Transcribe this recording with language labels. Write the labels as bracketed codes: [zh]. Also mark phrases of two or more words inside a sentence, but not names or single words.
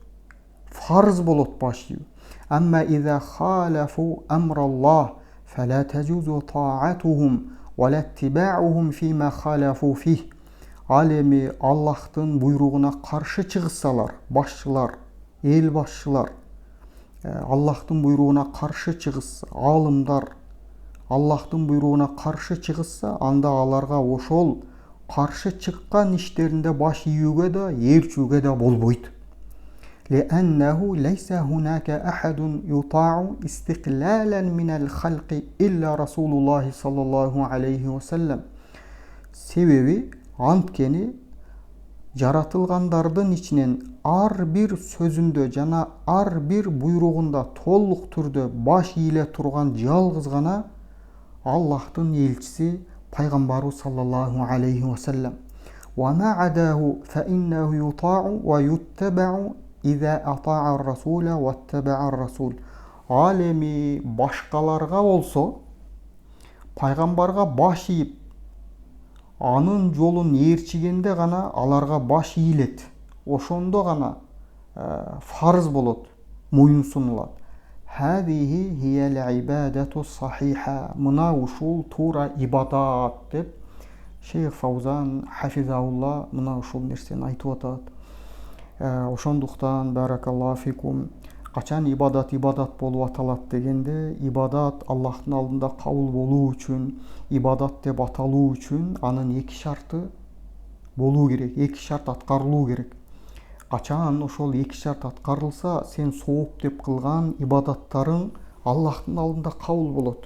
[ky] Фарз болот баш ийүү. [ar] أما إذا خالفوا أمر الله فلا تجوز طاعتهم ولا اتباعهم فيما خالفوا فيه. [ky] Ал эми Аллахтын буйругуна каршы чыгышсалар, башчылар, эл башчылар, Аллахтын буйругуна каршы чыгышса, алымдар Аллахтын буйругуна каршы чыгышса, анда аларга ошол каршы чыккан иштеринде баш ийүүгө да, ээрчүүгө да болбойт. [ar] لأنه ليس هناك أحد يطاع استقلالا من الخلق إلا رسول الله صلى الله عليه وسلم. [ky] Себеби анткени жаратылгандардын ичинен ар бир сөзүндө жана ар бир буйругунда толук түрдө баш ийиле турган жалгыз гана Аллахтын элчиси пайгамбарыбыз [ar] صلى الله عليه وسلم. وما عداه فإنه يطاع ويتبع إذا أطاع الرسول واتبع الرسول. [ky] Ал эми башкаларга болсо, пайгамбарга баш ийип, анын жолун ээрчигенде гана аларга баш ийилет. Ошондо гана фарз болот, моюн сунулат. [ar] هذه هي العبادة الصحيحة. [ky] Мына ушул туура ибадат деп Шейх Фаузан хафизаулла мына ушул нерсени айтып атат. Ошондуктан [ar] بارك الله فيكم, [ky] качан ибадат болуп аталат дегенде, ибадат Аллахтын алдында кабыл болуу үчүн, ибадат деп аталуу үчүн анын эки шарты болуу керек, эки шарт аткарылуу керек. Качан ошол эки шарт аткарылса, сен сооп деп кылган ибадаттарың Аллахтын алдында кабыл болот.